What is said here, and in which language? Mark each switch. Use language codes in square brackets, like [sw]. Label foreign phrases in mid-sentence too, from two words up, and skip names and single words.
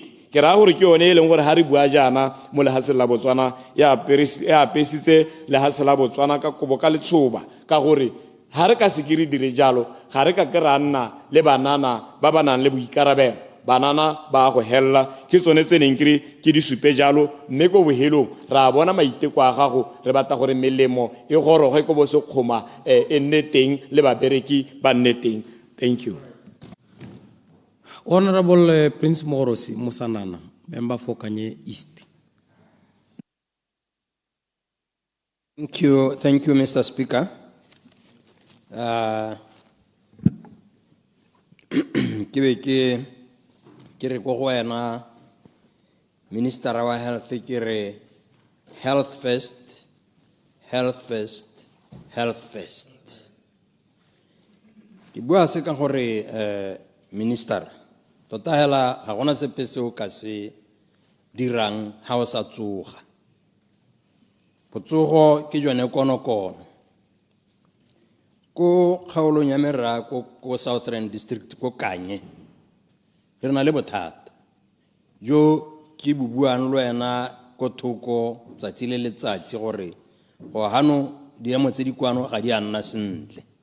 [tn] Ke ra gore ke yone e leng gore ha re bua jaana mo lehatsheng la Botswana e apesitse lehatshe la Botswana ka kobo ka letshoba, ka gore ha re ka se ke re dire jalo ga re ka ke ra nna le banana ba ba nang le boikarabelo. Banana ba go hella ke tsone tse neng ke di supe jalo, mme ko bohelong ra bona maiteko a gago re batla gore melemo e goroge ko bo sekgoma e nne teng le babereki ba nne teng. [en] Thank you. Honorable Prince Morosi Musanana, member for Kanye East. Thank you, Mr. Speaker. [tn] Ke re go wena Minister wa Health ke re [en] health first, health first, health first. [tn] Ke bua se ka gore Minister tota hela ga gona sepe se o ka se dirang ha o sa tsoga. Botsogo ke jone konokono ko kgaolong ya merra ko Southern District ko Kanye re na le bothata jo ke bubuang le wena ko thoko tsatsi le letsatsi gore go hano diemo tse di kwano ga di a nna sentle.